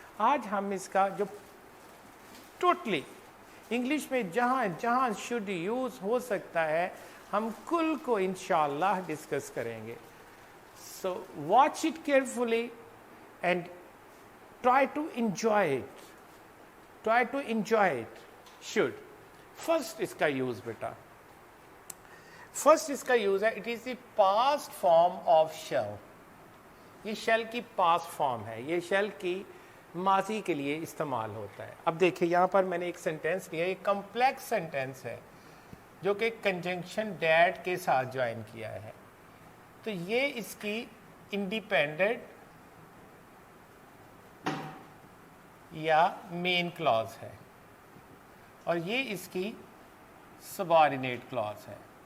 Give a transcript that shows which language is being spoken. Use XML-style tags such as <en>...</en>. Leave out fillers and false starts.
<hi>आज हम इसका जो टोटली इंग्लिश में जहाँ जहाँ शुड यूज़ हो सकता है, हम कुल को इंशाअल्लाह डिस्कस करेंगे.</hi> <en>So watch it carefully and try to enjoy it. Try to enjoy it. Should. First</en> <hi>इसका</hi> <en>use</en> <hi>बेटा.</hi> <en>First</en> <hi>इसका</hi> <en>use है, it is the past form of shall.</en> <hi>ये shall की past form है. ये shall की माजी के लिए इस्तेमाल होता है. अब देखिए यहाँ पर मैंने एक सेंटेंस लिया. एक complex सेंटेंस है जो कि conjunction that के साथ ज्वाइन किया है. तो ये इसकी इंडिपेंडेंट या मेन क्लॉज है और ये इसकी सबऑर्डिनेट क्लॉज है.</hi>